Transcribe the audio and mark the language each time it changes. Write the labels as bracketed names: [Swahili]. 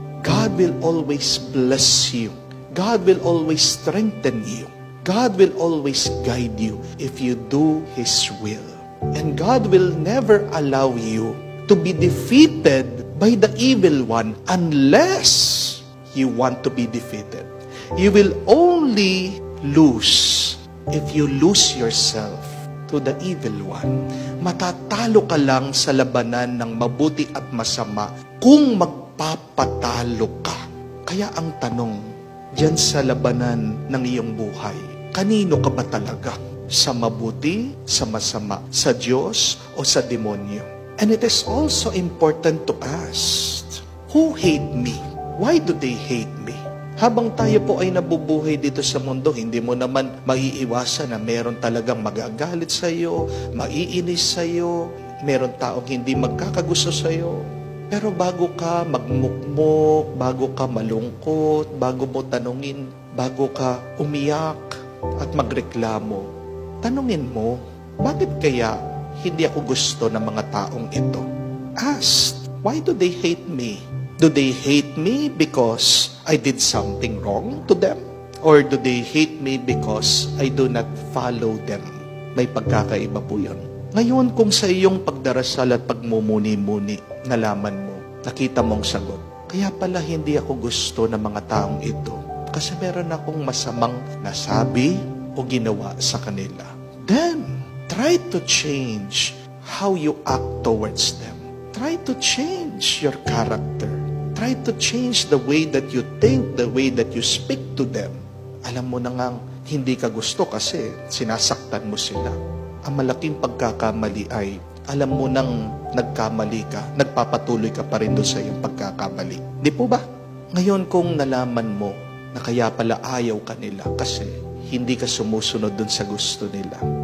[English] God will always bless you. God will always strengthen you. God will always guide you if you do His will. And God will never allow you to be defeated by the evil one unless you want to be defeated. You will only lose if you lose yourself to the evil one. [Filipino] Matatalo ka lang sa labanan ng mabuti at masama kung magpapatalo ka. Kaya ang tanong, diyan sa labanan ng iyong buhay, kanino ka ba talaga? Sa mabuti, sa masama, sa Diyos o sa demonyo? [English] And it is also important to ask, who hate me? Why do they hate me? [Filipino] Habang tayo po ay nabubuhay dito sa mundo, hindi mo naman maiiwasan na meron talagang magagalit sa iyo, maiinis sa iyo, meron taong hindi magkakagusto sa iyo. Pero bago ka magmukmok, bago ka malungkot, bago mo tanungin, bago ka umiyak at magreklamo, tanungin mo, bakit kaya hindi ako gusto ng mga taong ito? [English] Ask, why do they hate me? Do they hate me because I did something wrong to them? Or do they hate me because I do not follow them? [Filipino] May pagkakaiba po yun. Ngayon, kung sa iyong pagdarasal at pagmumuni-muni, nalaman mo, nakita mong sagot, kaya pala hindi ako gusto ng mga taong ito kasi meron akong masamang nasabi o ginawa sa kanila. [English] Then, try to change how you act towards them. Try to change your character. Try to change the way that you think, the way that you speak to them. [Filipino] Alam mo na ngang hindi ka gusto kasi sinasaktan mo sila. Ang malaking pagkakamali ay, alam mo nang nagkamali ka, nagpapatuloy ka pa rin doon sa iyong pagkakamali. Di po ba? Ngayon kung nalaman mo na kaya pala ayaw ka nila kasi hindi ka sumusunod doon sa gusto nila.